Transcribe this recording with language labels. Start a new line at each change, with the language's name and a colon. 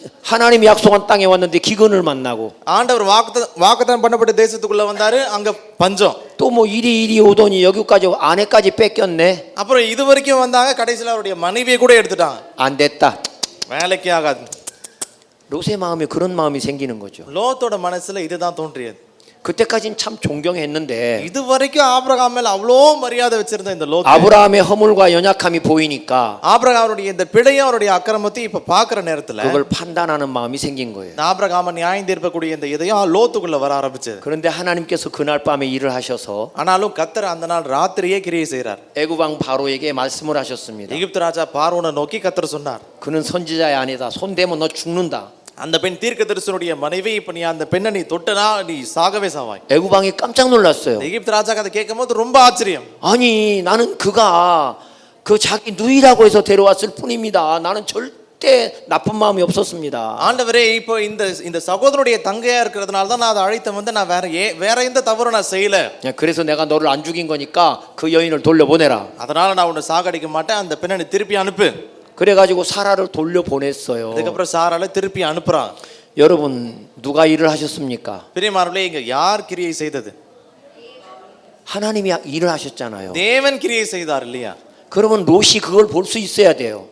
Korean: 하나님이 약속한 땅에 왔는데 기근을 만나고
Tamil: ஆண்டவர் வாக்குத்தத்தம் பண்ணப்பட்ட தேசத்துக்குள்ள வந்தாரு. அங்க பஞ்சம்.
Korean: 또 뭐 이리 오더니 여기까지 아내까지 뺏겼네.
Tamil: அப்புறம் இது வரைக்கும் வந்தாங்க. கடைசில அவருடைய மனைவியை கூட எடுத்துட்டாங்க.
Korean: 안 됐다.
Tamil: வேலைக்கே ஆகாது.
Korean: 롯의 마음에 그런 마음이 생기는 거죠.
Tamil: லோத்தோட மனசுல இதுதான் தோன்றியது.
Korean: 그때까지는 참 존경했는데
Tamil: இது வரைக்கும் ஆபிரகாம் மேல அவ்வளோ மரியாதை வச்சிருந்த இந்த லோத்
Korean: 아브라함의 허물과 연약함이 보이니까
Tamil: ஆபிரகாமுடைய இந்த பிழையும் அவருடைய அக்கிரமத்தை இப்ப பாக்குற நேரத்துல
Korean: 그걸 판단하는 마음이 생긴 거예요.
Tamil: ஆபிரகாம நியாயம் தீர்க்கக்கூடிய இந்த இதயம் லோத்துக்குள்ள வர ஆரம்பிச்சது.
Korean: 그런데 하나님께서 그날 밤에 일을 하셔서
Tamil: ஆனாலும் கர்த்தர் அந்த நாள் ராத்திரியே கிரியை செய்றார்.
Korean: 애굽 왕 바로에게 말씀을 하셨습니다.
Tamil: எகிப்து ராஜா பார்வோனை நோக்கி கர்த்தர் சொன்னார்.
Korean: 그는 선지자의 아내다. 손 대면 너 죽는다.
Tamil: அந்த பெண் தீர்க்கதரிசனுடைய மனைவி. இப்ப நீ அந்த பெண்ணை நீ தொட்டனா நீ சாகவே சாவாய்.
Korean: 애굽 왕이 깜짝 놀랐어요.
Tamil: எகிப்து ராஜாக்கு அதை கேட்கும்போது ரொம்ப ஆச்சரியம்.
Korean: 아니 나는 그가 그 자기 누이라고 해서 데려왔을 뿐입니다. 나는 절대 나쁜 마음이 없었습니다.
Tamil: ஆண்டவரே இப்போ இந்த சகோதரனுடைய தங்கையா இருக்கிறதுனால தான் நான் அதை அழைத்த வந்து நான் வேற எந்த தவறும் நான் செய்யல.
Korean: 그래서 내가 너를 안 죽인 거니까 그 여인을 돌려보내라.
Tamil: அதனால நான் உன்னை சாகடிக்க மாட்டேன். அந்த பெண்ணை நீ திருப்பி அனுப்பு.
Korean: 그래가지고 사라를 돌려보냈어요.
Tamil: அதுக்கப்புறம் சாரால திருப்பி அனுப்புறான்.
Korean: 여러분 누가 일을 하셨습니까?
Tamil: பிரியமானவர்களே இங்க யார் கிரியை செய்தது?
Korean: 하나님이 일을 하셨잖아요.
Tamil: தேவன் கிரியை செய்தார் இல்லையா?
Korean: 그러면 롯이 그걸 볼 수 있어야 돼요.